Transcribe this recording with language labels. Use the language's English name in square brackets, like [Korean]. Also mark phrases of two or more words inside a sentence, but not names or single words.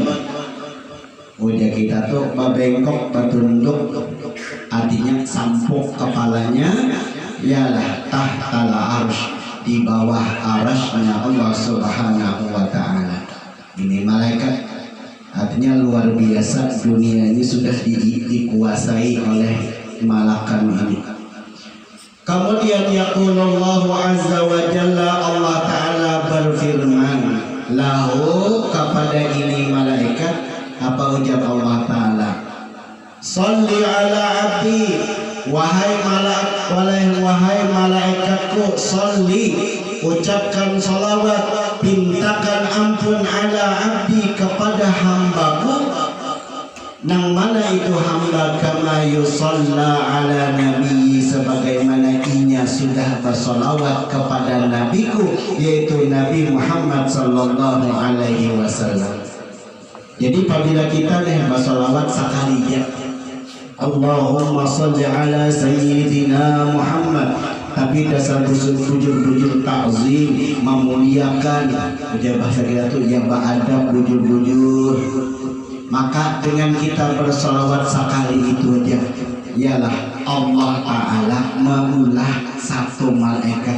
[Banjar] Udah kita tuh babengkok, bertunduk, artinya sampuk kepalanya, ialah [Arabic] تحت العرش, [Banjar] di bawah arasnya Allah Subhanahu wa Ta'ala. Ini malaikat, artinya luar biasa, dunia ini sudah dikuasai oleh malakan ini. Kemudian [Arabic] يقول الله عز وجل, [Banjar] Allah Ta'ala berfirman, lahu, kepada ini malaikat. Apa ujar Allah Ta'ala? [Arabic] صل على عبدي, [Banjar] wahai malaikatku, salli, ucapkan salawat, pintakan ampun [Arabic] على عبدي [Banjar] kepada hambaku, nang mana itu hamba [Arabic] كما يصلى على نبي, [Banjar] sebagaimana inya sudah bersolawat kepada nabiku, yaitu Nabi Muhammad [Arabic] صلى الله عليه وسلم. [Banjar] Jadi apabila kita bersolawat sekali ya, [Arabic] اللهم صل على سيدنا محمد, [Banjar] tapi dasar bujur-bujur ta'zim, memuliakan, bahasa kita tuh ya beradab bujur-bujur. Maka dengan kita bersolawat sekali itu aja, ialah Allah Ta'ala maulah satu malaikat.